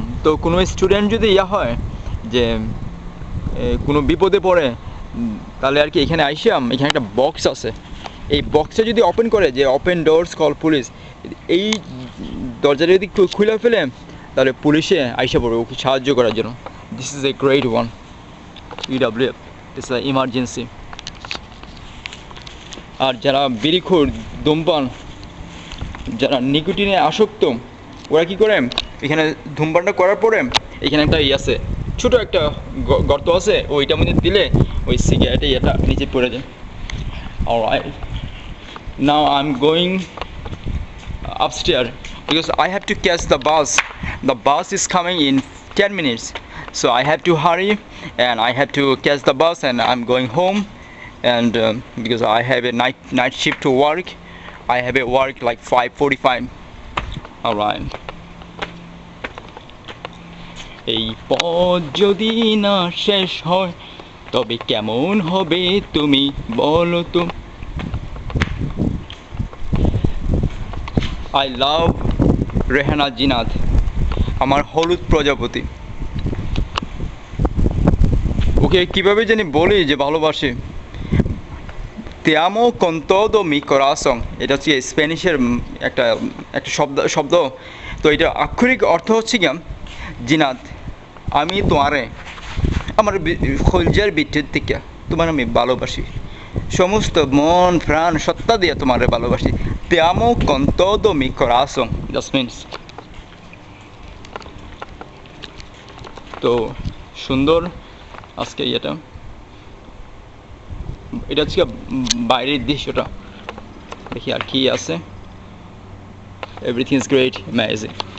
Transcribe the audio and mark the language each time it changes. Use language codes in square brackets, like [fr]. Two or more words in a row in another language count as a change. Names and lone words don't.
[bn] তো কোনো স্টুডেন্ট যদি হয় যে কোনো বিপদে পড়ে, তাহলে আর কি এখানে আইসাম, এখানে একটা বক্স আছে। এই বক্সে যদি ওপেন করে যে [en] open doors call police, [bn] এই দরজাটা যদি খুলে ফেলে তাহলে পুলিশে আইসা পড়বে ওকে সাহায্য করার জন্য। [en] This is a great one EW, this is emergency. [bn] আর যারা বিড়িখোর ধূমপান, যারা নিকোটিনে আসক্ত, ওরা কী করে এখানে ধূমপানটা করার পরে এখানে একটা আছে, ছোটো একটা গর্ত আছে, ওইটার মধ্যে দিলে ওই সিগারেটে এটা নিচে পড়ে যায়। [en] Alright, now I am going upstairs because I have to catch the bus. The bus is coming in 10 minutes, so I have to hurry and I have to catch the bus, and I'm going home. And because I have a night shift to work, I have a work like 5:45. Alright. [bn] এই পথ যদি না শেষ হয় তবে কেমন হবে তুমি বলো তো। [en] I love [bn] রেহানা জিনাত, আমার হলুদ প্রজাপতি। ওকে কীভাবে জানি বলি যে ভালোবাসি। [es] Te amo con todo mi corazón, [bn] এটা হচ্ছে স্প্যানিশের একটা শব্দ। তো এটা আক্ষরিক অর্থ হচ্ছে কি, জিনাত আমি তোমারে আমার কলজার ভিতর থেকে তোমার আমি ভালোবাসি, সমস্ত মন প্রাণ সত্তা দিয়ে তোমারে ভালোবাসি। [es] Te amo con todo mi corazón, [en] just means। [bn] তো সুন্দর আজকে এটা হচ্ছে বাইরের দৃশ্যটা। দেখি আর কি আছে। [en] Everything is great, amazing.